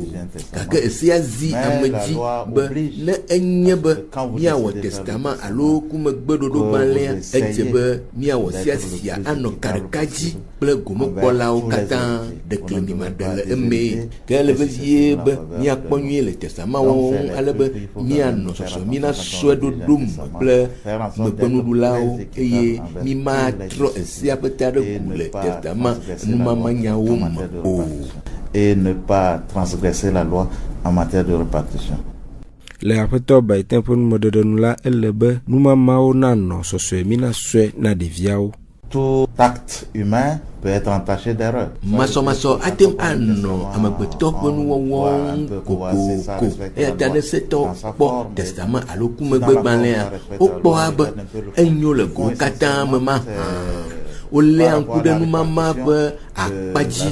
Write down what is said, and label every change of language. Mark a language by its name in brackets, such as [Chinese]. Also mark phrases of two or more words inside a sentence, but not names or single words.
[Ewe] Gake esia zi ame dzi be ne enye be míawɔ testament alo kumegbeɖoɖo gbalẽa, edze be míawɔ sia anɔ ka ɖeka dzi kple gomekpɔlawo katã ɖeklemima ɖe le eme. Ke ele vevie be míakpɔ nyuie le testament wɔwɔ ŋu ale be míanɔ sɔsɔ mína sɔe ɖoɖo me kple megbenuɖulawo eye mímatrɔ esia ƒe ta ɖe ku le testament numamanyawo me o. [French] Et ne pas transgresser la loi en matière de répartition. [Ewe] Le aƒetɔ Bayetin ƒe numeɖeɖenu la, ele be numamawo nanɔ sɔsɔe mina sɔe na ɖeviawo. [French] Tout acte humain peut être entaché d'erreur. [Ewe] Masɔmasɔ ate ŋu anɔ amegbetɔ ƒe nuwɔwɔ kokoko eya ta ne setɔ kpɔ testament alo kumegbegbalẽa wokpɔa be enyo le go katã me ma wolé ŋku ɖe numama ƒe akpadzi.